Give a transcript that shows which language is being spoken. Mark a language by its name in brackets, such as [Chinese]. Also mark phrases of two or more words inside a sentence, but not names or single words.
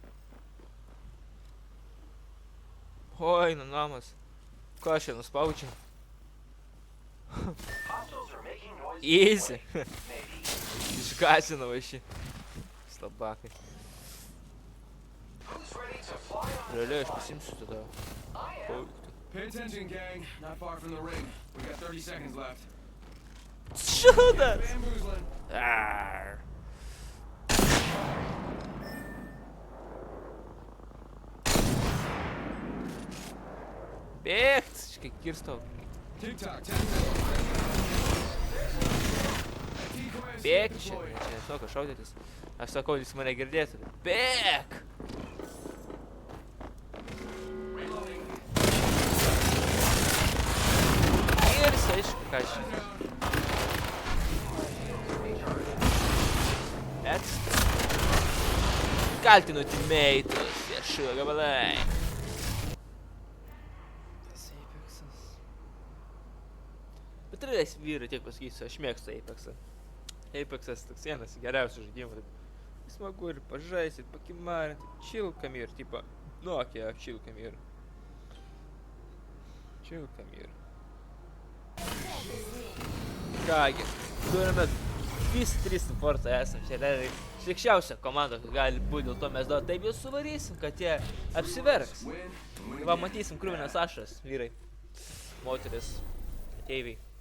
[Lithuanian] Oi, nu namas. Ką aš čia nuspaučiau? Easy. Išgąsino va šį. Slabakai. Realiai aš pasimsiu tada. [English] Pay attention, gang. Not far from the ring. We got 30 seconds left. [Lithuanian] Šūdas! Bamboozling. Arr. Bėgt! Škai kirstau. [English] Tick-tock, 10 seconds. [Lithuanian] Bėk čia. Čia nežinau, ką šaudytis. Aš sakau, jis mane girdėtų. Bėk! Kirsi, aišku, ką aš. Ekstra. Kaltinu teammate'us. Jie šuo gabalai. Bet realiai vyrai tiek pasakysiu, aš mėgstu Apexą. Apexas toks vienas geriausių žaidimų. Smagu ir pažaisti, pakimarinti, [English] chill come here, [Lithuanian] tipo, nu okei, [English] chill come here. Chill come here. [Lithuanian] Kągi, turime visi 3 supportai esam, čia realiai šlikščiausia komanda, kad gali būti, dėl to mes dar taip jau suvarysim, kad jie apsiverks. Va, matysim krūvinės ašas, vyrai, moteris, ateiviai.